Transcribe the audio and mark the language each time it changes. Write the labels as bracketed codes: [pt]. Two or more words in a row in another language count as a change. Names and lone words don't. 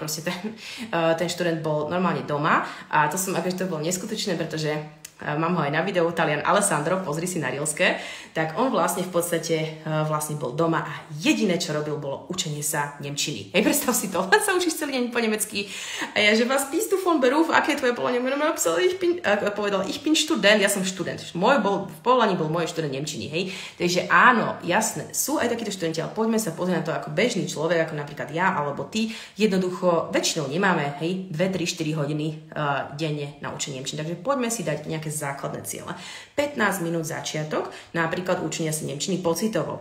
[sk] Proste ten študent bol normálne doma a to bolo neskutočné, pretože mám ho aj na videu, Talian Alessandro, pozri si na Reelske, tak on vlastne v podstate vlastne bol doma a jediné, čo robil, bolo učenie sa nemčiny. Hej, predstav si to, len sa učíš celý deň po nemecky a ja, že [de] was bist du von Beruf, [sk] aké je tvoje povolanie? Povedal, [de] ich bin Student, [sk] ja som študent. V povolaní bol môj študent nemčiny, hej. Takže áno, jasné, sú aj takíto študenti, ale poďme sa pozrieť na to ako bežný človek, ako napríklad ja alebo ty. Jednoducho, väčšinou nemáme, hej, 2, 3, 4 hodiny denne na učenie nemčiny. Takže poďme si dať nejaké základné ciele. 15 minút začiatok, napríklad učenia sa nemčiny pocitovo.